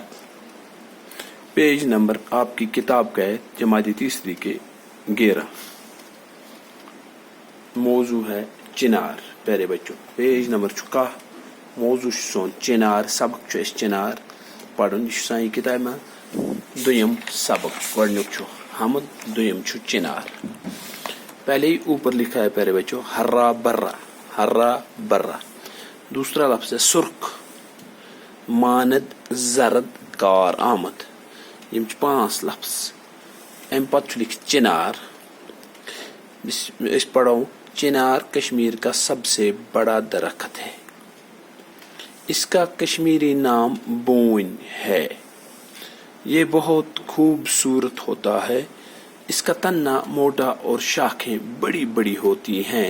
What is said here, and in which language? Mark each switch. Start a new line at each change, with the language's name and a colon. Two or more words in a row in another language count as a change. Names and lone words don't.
English: page number
Urdu: آپ کی کتاب کا ہے جماعت تیسری کے 11. موضوع ہے چنار. پیارے بچوں،
English: page number
Kashmiri: چھکا موضوع سون چنار. سبق اس چنار پڑھن یہ سان کتاب میں دویم سبق. گۄڈنیُک چھُ حمد، دویم چھُ چنار.
Urdu: پہلے ہی اوپر لکھا ہے پیارے بچوں ہرا برا. ہرا برا. دوسرا لفظ ہے سرخ، ماند، زرد، کار آمد.
Kashmiri: یم چھ 5 لفظ. ام پتہ چھ لکھ چنار.
Urdu: اس پڑھو چنار کشمیر کا سب سے بڑا درخت ہے. اس کا کشمیری نام بون ہے. یہ بہت خوبصورت ہوتا ہے. اس کا تنا موٹا اور شاخیں بڑی بڑی ہوتی ہیں.